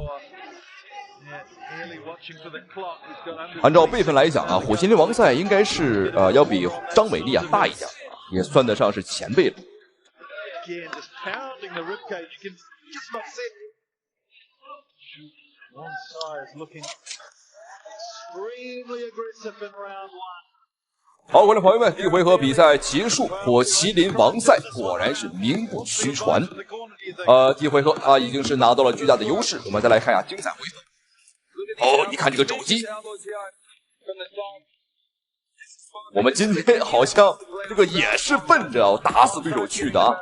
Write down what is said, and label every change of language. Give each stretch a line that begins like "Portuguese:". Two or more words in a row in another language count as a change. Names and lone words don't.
Chinese: 按照輩分來講啊，火麒麟王賽應該是要比張偉麗大一點，也算得上是前輩了。好，觀眾朋友們，第一回合比賽結束，火麒麟王賽果然是名不虛傳。第一回合他已經是拿到了巨大的優勢，我們再來看一下精彩回合。你看這個肘擊，我們今天好像這個也是奔着要打死對手去的啊。